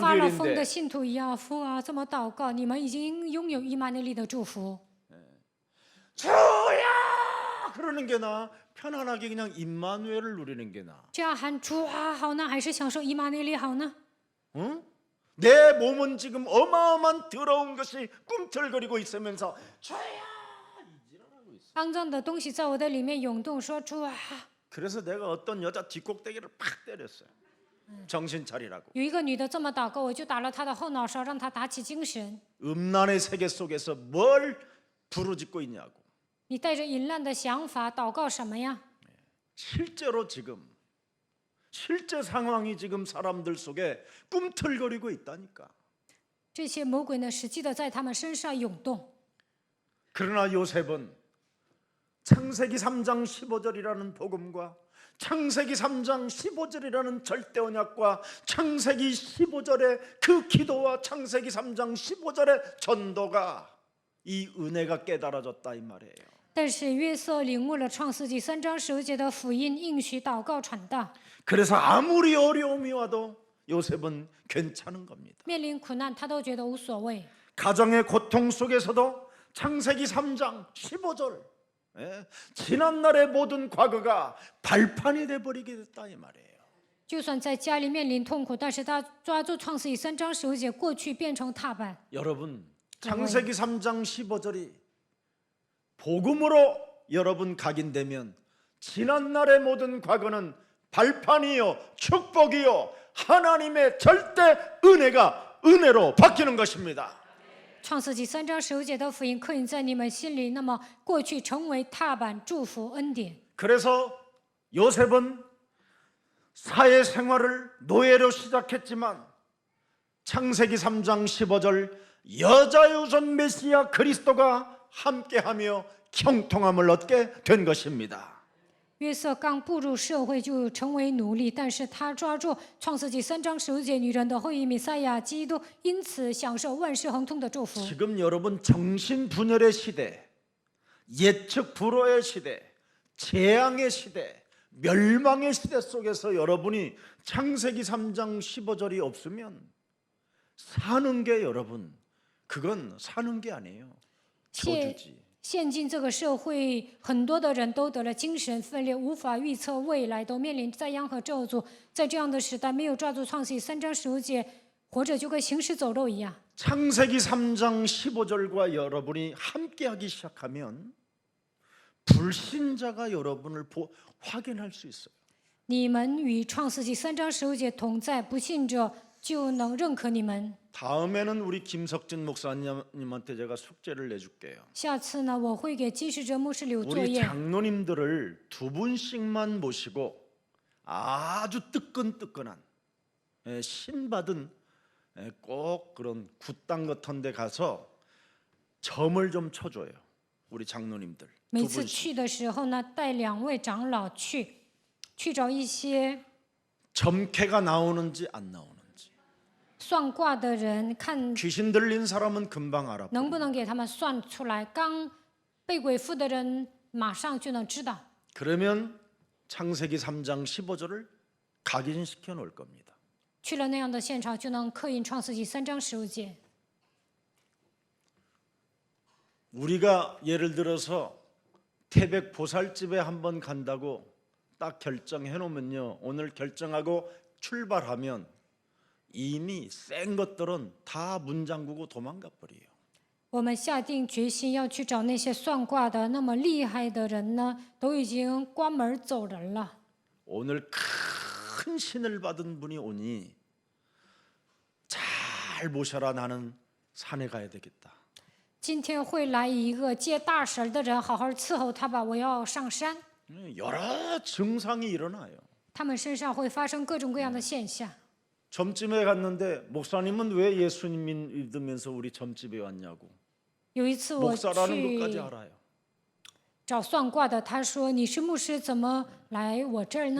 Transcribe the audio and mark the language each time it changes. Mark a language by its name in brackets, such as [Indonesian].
[Chinese] 发了疯的信徒一样，父啊，这么祷告，你们已经拥有以马内利的祝福。 [Korean] 주야 그러는 게 나. 편안하게 그냥 임마누엘을 누리는 게 나. [Chinese] 这样喊主啊好呢，还是享受以马内利好呢？ [Korean] 응? 내 몸은 지금 어마어마한 더러운 것이 꿈틀거리고 있으면서 주야 이지랄하고 있어. [Chinese] 肮脏的东西在我的里面涌动，说主啊， [Korean] 그래서 내가 어떤 여자 뒷꼭대기를 팍 때렸어요. 정신 차리라고. [Chinese] 有一个女的这么祷告，我就打了她的后脑勺，让她打起精神。 [Korean] 음란의 세계 속에서 뭘 부르짖고 있냐고. [Chinese] 你带着淫乱的想法祷告什么呀？ [Korean] 실제로 지금 실제 상황이 지금 사람들 속에 꿈틀거리고 있다니까. [Chinese] 这些魔鬼呢，实际的在他们身上涌动。 [Korean] 그러나 요셉은 창세기 3장 15절이라는 복음과 창세기 3장 15절이라는 절대 언약과 창세기 15절의 그 기도와 창세기 3장 15절의 전도가 이 은혜가 깨달아졌다 이 말이에요. [Chinese] 但是约瑟领悟了创世纪3章15节的福音应许祷告传道， [Korean] 그래서 아무리 어려움이 와도 요셉은 괜찮은 겁니다. [Chinese] 面临苦难他都觉得无所谓。 [Korean] 가정의 고통 속에서도 창세기 3장 15절 지난날의 모든 과거가 발판이 돼버리게 됐다 이 말이에요. [Chinese] 就算在家里面临痛苦，但是他抓住创世纪3章15节，过去变成踏板。 [Korean] 여러분 창세기 3장 15절이 복음으로 여러분 각인되면 지난날의 모든 과거는 발판이요 축복이요 하나님의 절대 은혜로 바뀌는 것입니다. [Chinese] 创世纪3章15节的福音刻印在你们心里，那么过去成为踏板、祝福、恩典。 [Korean] 그래서 요셉은 사회생활을 노예로 시작했지만 창세기 3장 15절 여자의 우선 메시아 그리스도가 함께하며 형통함을 얻게 된 것입니다. [Chinese] 约瑟刚步入社会就成为奴隶，但是他抓住创世纪3章15节女人的后裔弥赛亚基督，因此享受万事亨通的祝福。 [Korean] 지금 여러분 정신분열의 시대, 예측 불허의 시대, 재앙의 시대, 멸망의 시대 속에서 여러분이 창세기 3장 15절이 없으면 사는 게 여러분 그건 사는 게 아니에요. 저주지. [Chinese] 现今这个社会，很多的人都得了精神分裂，无法预测未来，都面临灾殃和咒诅。在这样的时代，没有抓住创世纪3章15节，活着就跟行尸走肉一样。 [Korean] 창세기 3장 15절과 여러분이 함께하기 시작하면 불신자가 여러분을 확인할 수 있어요. [Chinese] 你们与创世纪3章15节同在，不信者就能认可你们。 [Korean] 다음에는 우리 김석진 목사님한테 제가 숙제를 내줄게요. [Chinese] 下次呢，我会给金世哲牧师留作 [Korean] 우리 [Chinese] 业。 [Korean] 장로님들을 2분씩만 모시고 아주 뜨끈뜨끈한 신받은 꼭 그런 굿당 같은 데 가서 점을 좀 쳐줘요. 우리 장로님들 [Chinese] 每 [Korean] 두 [Chinese] 次 [Korean] 분씩. [Chinese] 去的时候呢，带2位长老去找一些 [Korean] 점괘가 나오는지 안 나오는지 [Chinese] 算卦的人，看 [Korean] 귀신 들린 사람은 금방 알아. [Chinese] 能不能给他们算出来。刚被鬼附的人马上就能知道。 [Korean] 그러면 창세기 3장 15절을 각인시켜 놓을 겁니다. [Chinese] 去了那样的现场，就能刻印创世纪3章15节。 [Korean] 우리가 예를 들어서 태백 보살집에 한번 간다고 딱 결정해 놓으면요. 오늘 결정하고 출발하면 이미 센 것들은 다 문 잠그고 도망가 버려요. [Chinese] 我们下定决心要去找那些算卦的那么厉害的人呢，都已经关门走人了。 [Korean] 오늘 큰 신을 받은 분이 오니 잘 모셔라 나는 산에 가야 되겠다. [Chinese] 今天会来一个接大神的人，好好伺候他吧，我要上山。 [Korean] 여러 증상이 일어나요. [Chinese] 他们身上会发生各种各样的现象。 [Korean] 점집에 갔는데 목사님은 왜 예수님 믿으면서 우리 점집에 왔냐고. [Chinese] 有一次我 [Korean] 목사라는 것까지 [Chinese] 去 [Korean] 알아요. [Chinese] 找算卦的，他说：“你是牧师，怎么来我这儿呢？